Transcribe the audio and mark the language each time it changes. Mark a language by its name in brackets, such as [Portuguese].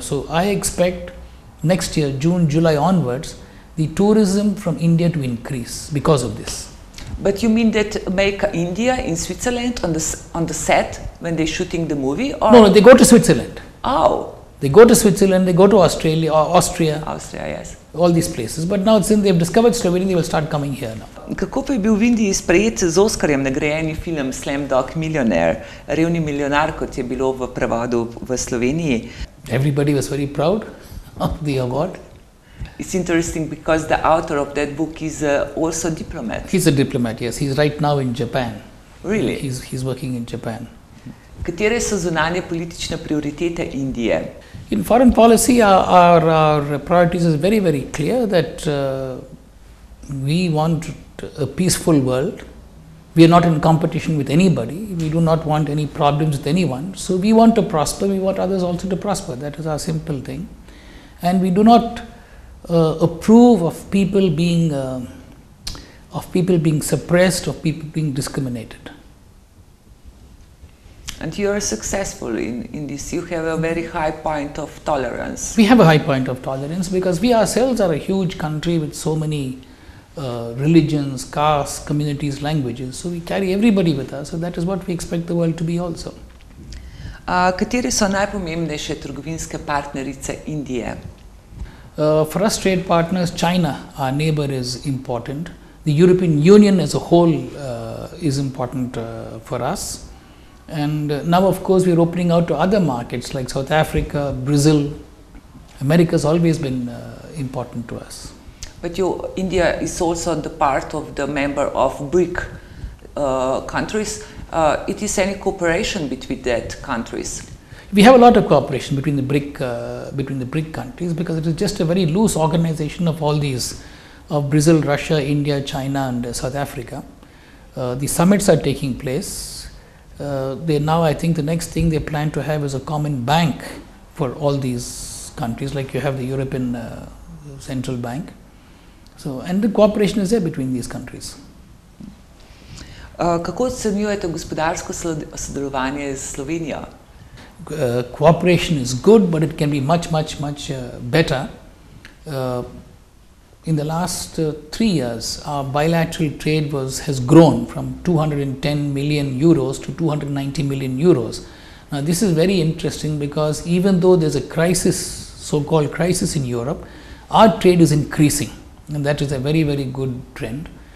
[English] So I expect next year, June, July onwards, the tourism from India to increase because of this. But you mean that make India in Switzerland on the set when they're shooting the movie? Or? No, they go to Switzerland. Oh. They go to Switzerland, they go to Australia, or Austria. Austria, yes. All these places. But now since they've discovered Slovenia, they will start coming here now. [Slovenian] Kako pa je bil v Indiji sprejet z Oskarjem nagrajeni film Slumdog Millionaire, Revni milijonar, kot je bilo v prevodu v Sloveniji? [English] Everybody was very proud of the award. It's interesting because the author of that book is also a diplomat. He's a diplomat, yes. He's right now in Japan. Really? He's working in Japan. [Slovenian] Katere so zunanje politične prioritete Indije? [English] In foreign policy, our priorities is very, very clear that we want a peaceful world. We are not in competition with anybody. We do not want any problems with anyone. So we want to prosper. We want others also to prosper. That is our simple thing. And we do not approve of people being suppressed, of people being discriminated. And you are successful in this. You have a very high point of tolerance. We have a high point of tolerance because we ourselves are a huge country with so many religions, castes, communities, languages. So we carry everybody with us. So that is what we expect the world to be also. [Slovenian] Katere so najpomembnejše trgovinske partnerice Indije? [English] For us trade partners, China, our neighbor, is important. The European Union as a whole is important for us. And now, of course, we are opening out to other markets like South Africa, Brazil. America has always been important to us. But India is also the part of the member of BRIC countries. it is any cooperation between that countries? We have a lot of cooperation between the BRIC countries, because it is just a very loose organization of all these, of Brazil, Russia, India, China and South Africa. The summits are taking place. Now I think the next thing they plan to have is a common bank for all these countries, like you have the European Central Bank. So, and the cooperation is there between these countries. [Slovenian] Kako ocenjujete gospodarsko sodelovanje z Slovenijo? [English] Cooperation is good, but it can be much better. In the last 3 years, our bilateral trade has grown from 210 million euros to 290 million euros. Now this is very interesting, because even though there's a crisis, so-called crisis in Europe, our trade is increasing, and that is a very good trend.